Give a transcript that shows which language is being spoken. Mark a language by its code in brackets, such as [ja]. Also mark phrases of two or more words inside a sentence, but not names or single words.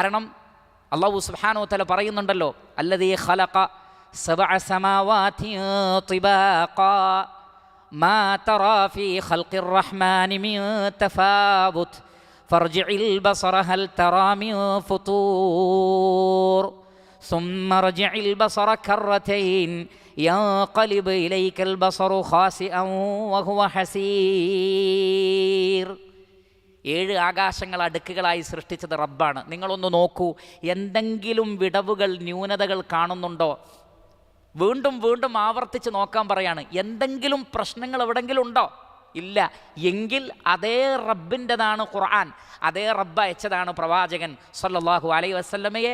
[ar] കാരണം الله سبحانه وتعالى പറയുന്നുണ്ടല്ലോ, الذي خلق سبع سماوات طباقا ما ترى في خلق الرحمن من تفاوت فارجع البصر هل ترى من فطور ثم ارجع البصر كرتين ينقلب إليك البصر خاسئا وهو حسير. [ml] 7 ആകാശങ്ങൾ അടുക്കുകളായി സൃഷ്ടിച്ചത് റബ്ബാണ്. നിങ്ങളൊന്ന് നോക്കൂ, എന്തെങ്കിലും വിടവുകൾ, ന്യൂനതകൾ കാണുന്നുണ്ടോ? വീണ്ടും വീണ്ടും ആവർത്തിച്ച് നോക്കാൻ പറയാണ്. എന്തെങ്കിലും പ്രശ്നങ്ങൾ എവിടെങ്കിലും ഉണ്ടോ? ഇല്ല. എങ്കിൽ അതേ റബ്ബിൻ്റെതാണ് ഖുർആൻ, അതേ റബ്ബ് അയച്ചതാണ് പ്രവാചകൻ [ar] صلى الله عليه وسلم.